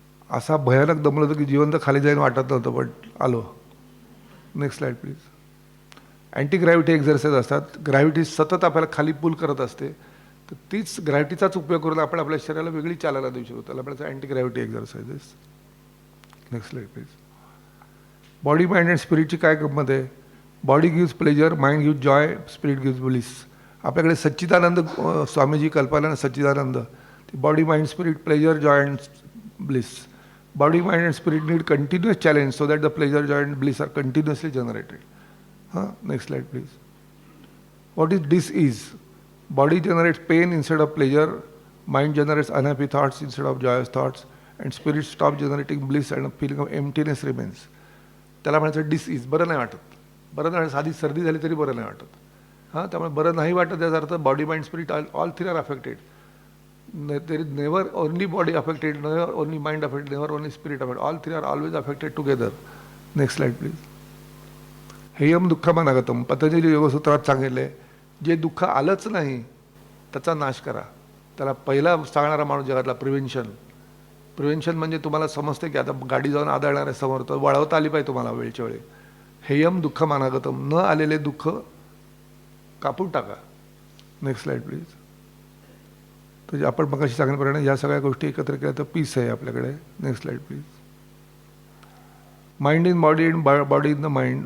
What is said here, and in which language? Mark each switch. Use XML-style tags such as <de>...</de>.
<mr>असा भयानक दमलं होतं की जिवंत खाली जाईन वाटत नव्हतं, पण आलो.</mr> <en>Next slide please.</en> <mr>Anti gravity exercise असतात. ग्रॅव्हिटी सतत आपल्याला खाली पुल करत असते, तर तीच ग्रॅव्हिटीचाच उपयोग करून आपण आपल्या शरीराला वेगळी चालायला देऊ शकतो. त्याला आपल्याला anti gravity exercises.</mr> <en>Next slide please.</en> <mr>Body mind and स्पिरिटची काय गंमत आहे.</mr> <en>Body gives pleasure, mind gives joy, spirit gives bliss.</en> <mr>आपल्याकडे सच्चिदानंद स्वामीजी कल्पना सच्चिदानंद. Body mind spirit pleasure Joy and bliss.</mr> <en>Body, mind and spirit need continuous challenge so that the pleasure, joy and bliss are continuously generated. Next slide please. What is dis-ease? Body generates pain instead of pleasure, mind generates unhappy thoughts instead of joyous thoughts, and spirit stops generating bliss and a feeling of emptiness remains.</en> <mr>त्याला म्हणायचं dis-ease. बरं नाही वाटत. बरं नाही, साधी सर्दी झाली तरी बरं नाही वाटत. त्यामुळे बरं नाही वाटत याचा अर्थ body mind spirit</mr> <en>All three are affected. There is never only body affected, never only mind affected, never only spirit affected. All three are always affected together. Next slide please.</en> <sa>हेयम दुःखमानागतम.</sa> <mr>Patanjali योगसूत्रात सांगितले, जे दुःख आलंच नाही त्याचा नाश करा. त्याला पहिला सांगणारा माणूस जगातला प्रिव्हेन्शन. प्रिव्हेन्शन म्हणजे तुम्हाला समजते की आता गाडी जाऊन आदळणार आहे समोर, तर वळवता आली पाहिजे तुम्हाला वेळच्या वेळी.</mr> <sa>हेयम दुःखमानागतम.</sa> <mr>न आलेले दुःख कापून टाका.</mr> <en>Next slide please.</en> <mr>तर आपण मगाशी सांगितल्याप्रमाणे या सगळ्या गोष्टी एकत्र केल्या तर पीस आहे आपल्याकडे.</mr> <en>Next slide please. Mind in body and body in the mind.</en>